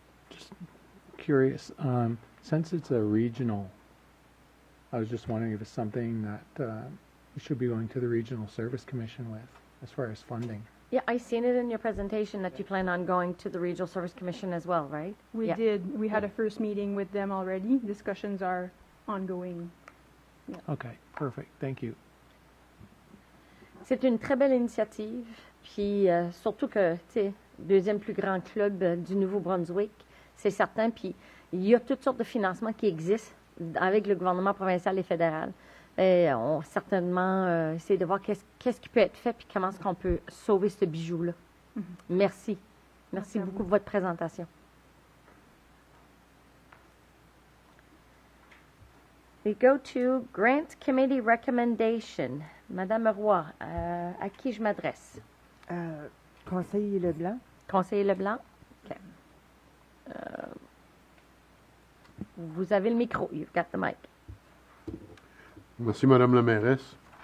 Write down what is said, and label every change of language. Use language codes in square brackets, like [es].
[en] Just curious, since it's a regional, I was just wondering if it's something that we should be going to the Regional Service Commission with as far as funding. Yeah, I seen it in your presentation that you plan on going to the Regional Service Commission as well, right? We Yeah. did. We had a first meeting with them already. Discussions are ongoing. Okay, perfect. Thank you. [fr] C'est une très belle initiative, puis surtout que, tu sais, deuxième plus grand club du Nouveau-Brunswick, c'est certain, puis il y a toutes sortes de financements qui existent avec le gouvernement provincial et fédéral. Et on va certainement essayer de voir qu'est-ce qui peut être fait, puis comment est-ce qu'on peut sauver ce bijou-là. Merci. Merci à beaucoup vous. pour votre présentation. [en] We go to Grant Committee Recommendation. [fr] Madame Roy, à qui je m'adresse? Conseil Leblanc. Conseiller Leblanc? OK. Vous avez le micro. You've got the mic. Merci, Madame la mairesse.